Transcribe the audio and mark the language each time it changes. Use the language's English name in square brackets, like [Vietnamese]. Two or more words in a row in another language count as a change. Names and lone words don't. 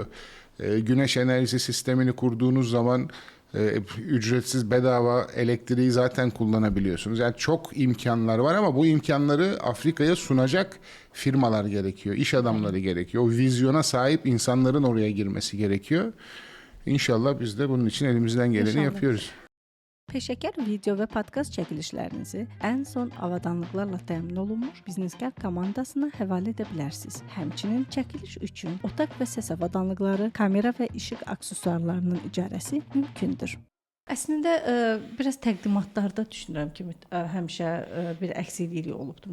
[Turkish] Güneş enerjisi sistemini kurduğunuz zaman ücretsiz, bedava elektriği zaten kullanabiliyorsunuz. Yani çok imkanlar var ama bu imkanları Afrika'ya sunacak firmalar gerekiyor. İş adamları gerekiyor. O vizyona sahip insanların oraya girmesi gerekiyor. İnşallah biz de bunun için elimizden geleni yapıyoruz. [Azerbaijani] Peşəkar video və podkast çəkilişlərinizi ən son avadanlıqlarla təmin olunmuş Biznesgər komandasına həvalə edə bilərsiniz. Həmçinin çəkiliş üçün otaq və səs avadanlıqları, kamera və işıq aksesuarlarının icarəsi mümkündür. Əslində biraz təqdimatlarda düşünürəm ki, həmişə bir əksiklik olubdu.